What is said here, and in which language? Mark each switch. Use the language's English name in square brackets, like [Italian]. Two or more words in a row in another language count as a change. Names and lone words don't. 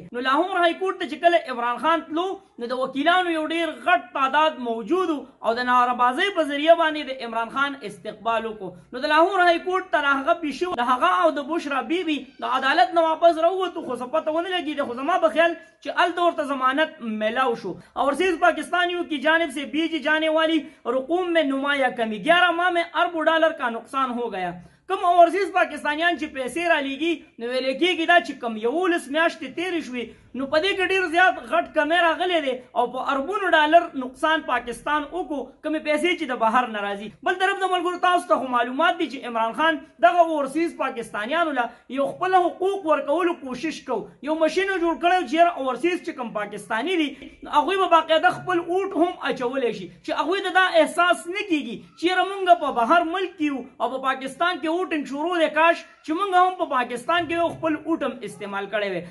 [Pashto] نو لاهور [English] high court [Pashto] ته چې کله عمران خان تلو نو د وکیلانو یو ډېر غټ تعداد موجود او د ناربازۍ په ذریعه باندې د عمران خان استقبال وکړو. نو د لاهور [English] high court [Pashto] ته هغه پیشي د هغه او د بشرا بیبي د عدالت نه واپس راووتو خو څه پته ونه لګېده. خو زما په خیال چې هلته ورته ضمانت میلاو شو. [Urdu] اوورسیز پاکستانیوں کی جانب سے بیچی جانے والی رقوم میں نمایاں کمی 11 ماہ میں اربوں ڈالر کا نقصان ہو گیا. [Pashto] کوم اوورسیز پاکستانیان چې پیسې را لیږي نو ویلې کېږي دا چې کوم 11 میاشتې تېرې شوې نو په دې کې ډېر زیات غټ کمی راغلی دی او په اربونو ډالر نقصان پاکستان وکړو کومې پیسې چې د بهر نه راځي. بل طرف د ملګرو تاسو ته خو معلومات دي چې عمران خان دغه اوورسیز پاکستانیانو له یو خپل حقوق ورکولو کوشش کو، یو مشین جوړ کړی چې اوورسیز چې کوم پاکستاني دي هغوی به باقاعده خپل اوټ هم اچولی شي چې هغوی ته دا احساس نه کېږي چې یاره موږ په بهر ملک کې یو او په پاکستان کې ووټینګ شروع دی کاش چې موږ هم په پاکستان کې خپل ووټم استعمال کړی وی.